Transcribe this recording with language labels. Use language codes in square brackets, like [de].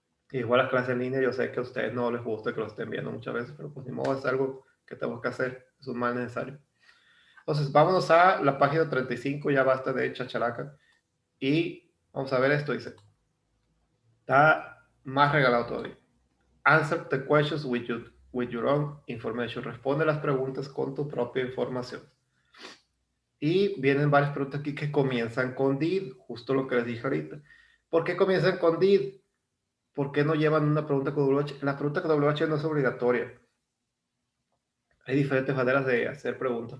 [es] Igual las clases en línea, yo sé que a ustedes no les gusta que lo estén viendo muchas veces, pero pues ni modo, es algo que tenemos que hacer, es un mal necesario. Entonces, vámonos a la página 35, ya basta de chachalaca, y vamos a ver esto, dice, está más regalado todavía. [en] Answer the questions with your own information. [es] Responde las preguntas con tu propia información. Y vienen varias preguntas aquí que comienzan con did, justo lo que les dije ahorita. ¿Por qué comienzan con did? ¿Por qué no llevan una pregunta con WH? La pregunta con WH no es obligatoria. Hay diferentes maneras de hacer preguntas.